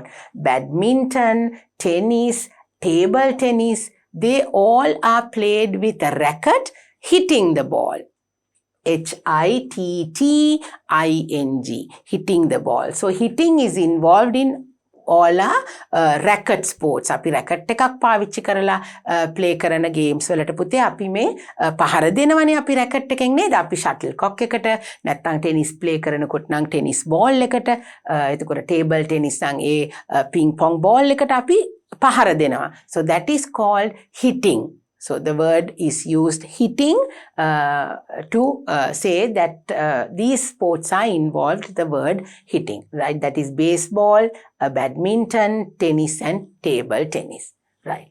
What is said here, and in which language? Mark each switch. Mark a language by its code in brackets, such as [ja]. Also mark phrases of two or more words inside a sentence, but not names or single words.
[en] Badminton, tennis, table tennis. They all are played with a racket hitting the ball. hitting, hitting the ball. So hitting is involved in all racket sports. [si] අපි racket එකක් පාවිච්චි කරලා play කරන games වලට පුතේ අපි මේ පහර දෙනවනේ අපි racket එකෙන් නේද? අපි shuttlecock එකට නැත්නම් [en] tennis play [si] කරනකොට නම් [en] tennis ball [si] එකට එතකොට [en] table tennis [si] නම් ඒ [en] ping pong ball [si] එකට අපි පහර දෙනවා. [en] So that is called hitting. So the word is used hitting to say that these sports are involved, the word hitting, right? That is baseball, badminton, tennis and table tennis, right?